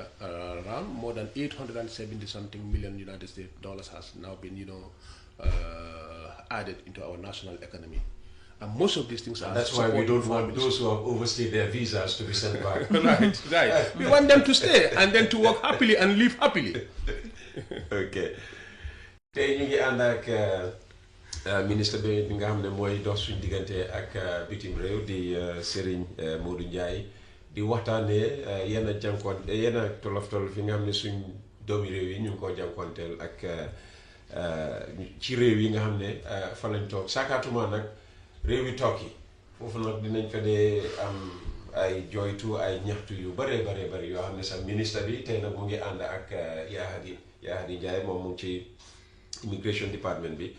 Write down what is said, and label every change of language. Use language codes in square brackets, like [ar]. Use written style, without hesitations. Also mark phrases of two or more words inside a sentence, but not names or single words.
[en] Around more than 870 something million United States dollars has now been, added into our national economy. And most of these things are. That's why we don't want those who have overstayed their visas to be sent back. Right. We want them to stay and then to work happily and live happily. Okay. [wo] Tey ñu ngi ànd ak ministre bi nga xam ne mooy dox suñu diggante ak bitim réew di Serigne Modou Ndiaye di waxtaanee yenn tolof yi nga xam ne suñ doomi réew yi ñu ngi koo jànkuwanteel ak ci réew yi nga xam ne fa lañ toog saakaatuma nag réew yi toog yi foofu nag dinañ fa dee am ay joytu ay ñaxtu yu bare yoo xam ne sax ministre bi tey nag mu ngi ànd ak Yaa Hadi Ndiaye moom mu ngi ci [en] immigration department [wo] bi